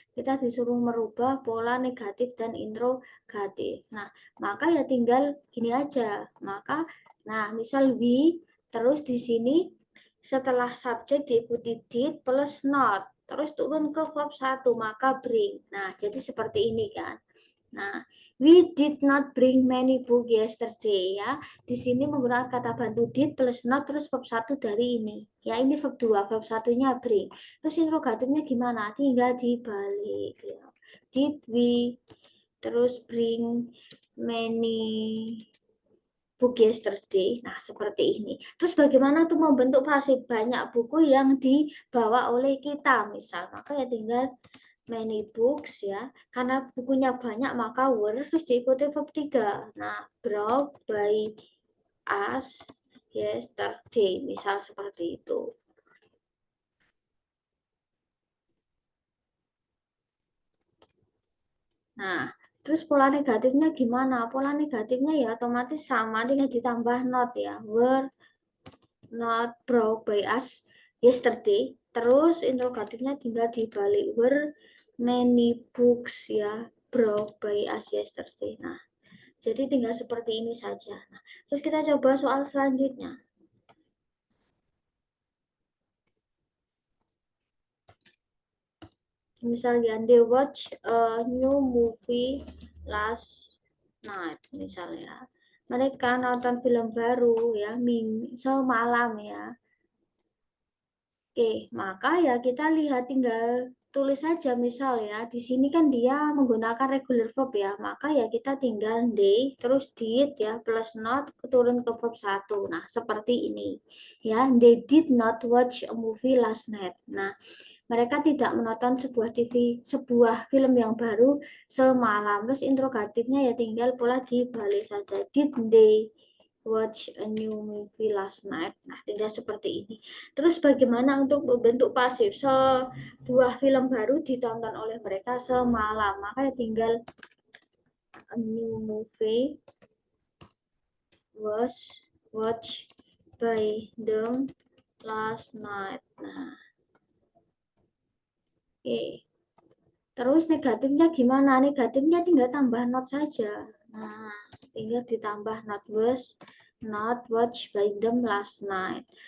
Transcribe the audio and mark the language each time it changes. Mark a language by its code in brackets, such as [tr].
[id] Kita disuruh merubah pola negatif dan interrogatif. Nah, maka ya tinggal gini aja. Nah, misal we, terus di sini setelah subjek diikuti did plus not. Terus turun ke verb 1, maka bring. Nah, jadi seperti ini kan. [en] Nah, we did not bring many book yesterday ya. [id] Di sini menggunakan kata bantu did plus not terus verb 1 dari ini. Ya, ini verb 2, verb 1-nya bring. Terus interrogatifnya gimana? Tinggal dibalik ya. [en] Did we [id] terus [en] bring many book yesterday. [id] Nah, seperti ini. Terus bagaimana tuh membentuk pasif? Banyak buku yang dibawa oleh kita misal. Maka ya tinggal [en] many books [id] ya. Karena bukunya banyak maka were terus diikuti verb 3. [en] Nah, brought by us yesterday. [id] Misal seperti itu. Nah, terus pola negatifnya gimana? Pola negatifnya ya otomatis sama, tinggal ditambah not ya. [en] Were not brought by us yesterday. [id] Terus interrogatifnya tinggal dibalik. [en] Were many books ya brought by us yesterday. [id] Nah, jadi tinggal seperti ini saja. Nah, terus kita coba soal selanjutnya. Misalnya, [en] they watch a new movie last night. [id] Misalnya, mereka nonton film baru ya semalam ya. Oke, maka ya kita lihat tinggal tulis saja misal ya. Di sini kan dia menggunakan regular verb ya. Maka ya kita tinggal they terus did ya plus not turun ke verb 1. Nah, seperti ini. [en] Ya, they did not watch a movie last night. [id] Nah, mereka tidak menonton sebuah film yang baru semalam. Terus interrogatifnya ya tinggal pola dibalik saja. [en] Did they watch a new movie last night? [id] Nah, tinggal seperti ini. Terus bagaimana untuk membentuk pasif? Sebuah film baru ditonton oleh mereka semalam. Maka tinggal [en] a new movie was watched by them last night. [id] Nah, oke. Terus negatifnya gimana? Negatifnya tinggal tambah not saja. Nah, tinggal ditambah [en] not was not watched by them last night.